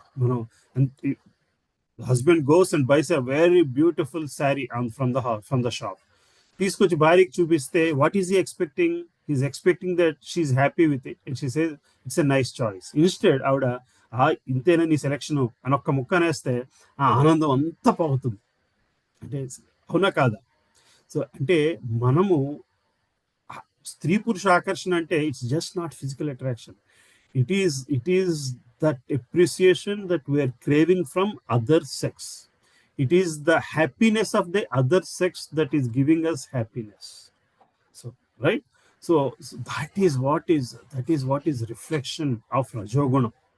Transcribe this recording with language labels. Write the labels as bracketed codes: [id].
[en] మనం husband goes and buys a very beautiful saree from the shop. [te] తీసుకొచ్చి భార్యకి చూపిస్తే [en] what is he expecting? He's expecting that she's happy with it and she says it's a nice choice. [te] Instead ఆవిడ ఇంతేనా నీ selection అని ఒక్క ముక్క అనేస్తే ఆ ఆనందం అంతా పోతుంది. అంటే అవునా కాదా? సో అంటే మనము స్త్రీ పురుష ఆకర్షణ అంటే [en] It's just not physical attraction. It is that appreciation that we are craving from other sex. It is the happiness of the other sex that is giving us happiness. So right, so that is what is reflection of rajoguna.